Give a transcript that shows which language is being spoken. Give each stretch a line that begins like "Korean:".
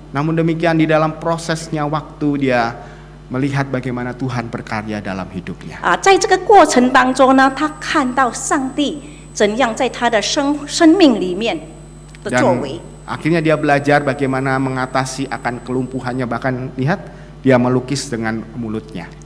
Indonesian: Namun demikian di dalam prosesnya waktu dia melihat bagaimana Tuhan berkarya dalam hidupnya.
Chinese: 在这个过程当中呢，他看到上帝怎样在他的生命里面的作为。
Indonesian: Akhirnya dia belajar bagaimana mengatasi akan kelumpuhannya, bahkan lihat dia melukis dengan mulutnya.